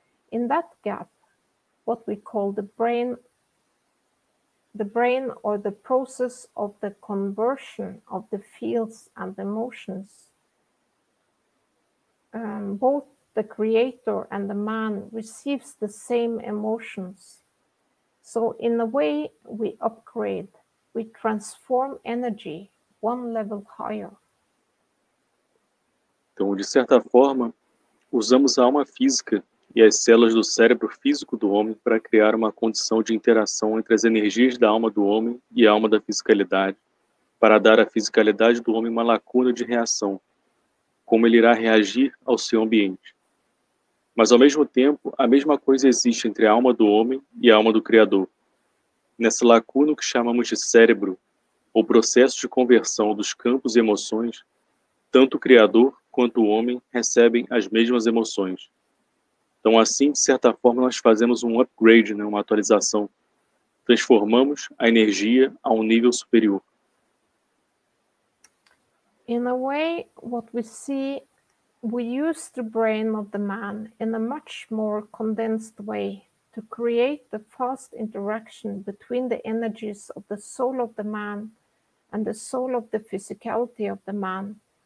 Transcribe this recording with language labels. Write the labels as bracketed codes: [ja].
[en] In that gap, what we call the brain or the process of the conversion of the fields and emotions, both the creator and the man receives the same emotions. So in a way, we upgrade, we transform energy one level higher. [pt] Então, de certa forma, usamos a alma física e as células do cérebro físico do homem para criar uma condição de interação entre as energias da alma do homem e a alma da fisicalidade, para dar à fisicalidade do homem uma lacuna de reação, como ele irá reagir ao seu ambiente. Mas, ao mesmo tempo, a mesma coisa existe entre a alma do homem e a alma do Criador. Nessa lacuna que chamamos de cérebro, ou processo de conversão dos campos e emoções, tanto o Criador quanto o homem recebem as mesmas emoções. Então, assim, de certa forma, nós fazemos um upgrade, né, uma atualização. Transformamos a energia a um nível superior. [en] In a way, what we see, we use the brain of the man in a much more condensed way to create the fast interaction between the energies of the soul of the man and the soul of the physicality of the man.